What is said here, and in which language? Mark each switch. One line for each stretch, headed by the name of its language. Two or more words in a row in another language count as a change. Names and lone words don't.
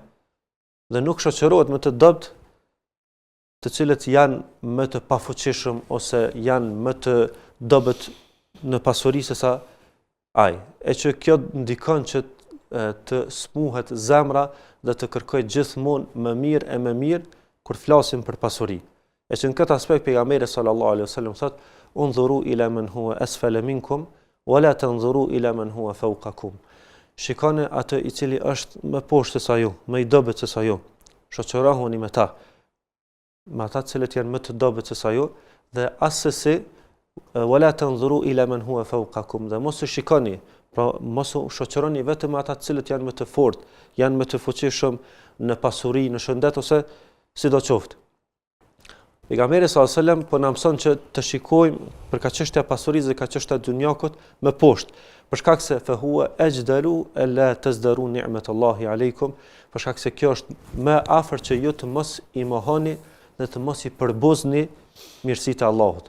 Albanian: Dhe nuk shoqërohet me të dobët të cilët janë më të pafuqishëm ose janë më të dobët në pasuri se sa ai. E që kjo ndikon që të smuhet zemra dhe të kërkoj gjithmonë më mirë e më mirë kur flasim për pasuri. E që në këtë aspekt pejgamberi
Arabic: صلى الله عليه وسلم thotë: "انظروا إلى من هو أسفل منكم ولا تنظروا إلى من هو فوقكم."
Albanian: shikoni atë i cili është më poshtë se ju, më i dobët se ju. Shoqërohuni me ta. Me ata të cilët janë më të dobët se ju dhe asesi
Arabic: ولا تنظروا إلى من هو فوقكم.
Albanian: Dhe mos u shikoni, pra mos u shoqëroni vetëm ata të cilët janë më të fortë, janë më të fuqishëm në pasuri, në shëndet ose sidoqoftë. Pejgamberi
Arabic: صلى الله عليه وسلم
Albanian: po na mëson që të shikojmë për ka çështja pasurisë dhe ka çështja dunjakut më poshtë, për shkak se
Arabic: فهو أجدر ألا تزدروا نعمة الله عليكم,
Albanian: për shkak se kjo është më afër që ju të mos i mohoni dhe të mos i përbuzni mirësitë e Allahut.